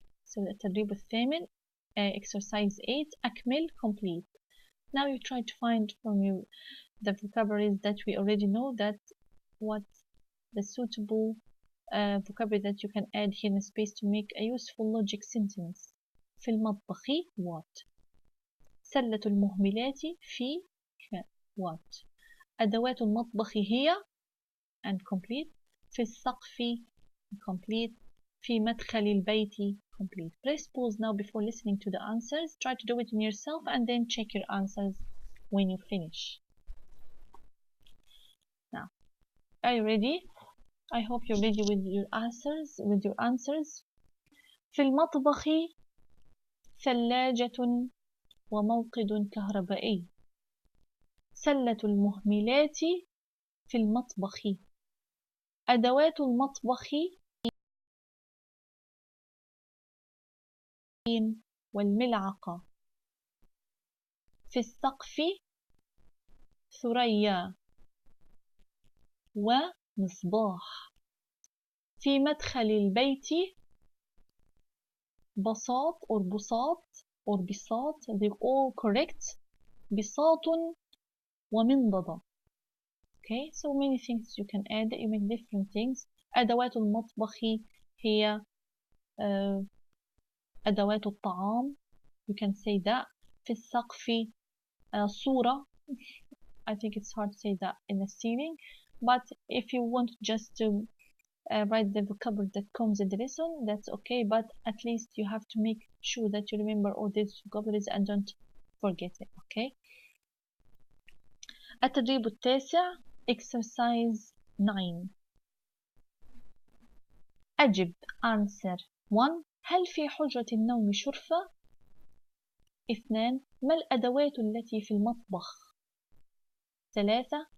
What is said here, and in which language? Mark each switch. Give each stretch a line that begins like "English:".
English: So
Arabic: التدريب الثامن,
English: exercise 8.
Arabic: أكمل,
English: complete. Now you try to find from you the vocabularies that we already know, that what the suitable vocabulary that you can add here in space to make a useful logic sentence.
Arabic: في المطبخ
English: what.
Arabic: سلة المهملات في what. أدوات المطبخ هي
English: and complete.
Arabic: في السقف
English: complete.
Arabic: في مدخل البيت
English: complete. Press pause now before listening to the answers. Try to do it in yourself and then check your answers when you finish. Now, are you ready? I hope you're ready with your answers.
Arabic: في المطبخ ثلاجة وموقد كهربائي. سلة المهملات في المطبخ. أدوات المطبخ والملعقة. في السقف ثريا ومصباح. في مدخل البيت بساط
English: or
Arabic: بساط or بساط,
English: they're all correct.
Arabic: بساط ومنضدة.
English: Okay, so many things you can add that you make different things.
Arabic: أدوات المطبخ هي أدوات الطعام.
English: You can say that.
Arabic: في السقف صورة.
English: I think it's hard to say that in the ceiling, but if you want just to write the vocabulary that comes in the lesson, that's okay, but at least you have to make sure that you remember all these vocabularies and don't forget it. Okay.
Arabic: التدريب التاسع,
English: exercise 9.
Arabic: أجب,
English: answer.
Arabic: 1. هل في حجرة النوم شرفة؟ 2. ما الأدوات التي في المطبخ؟ 3.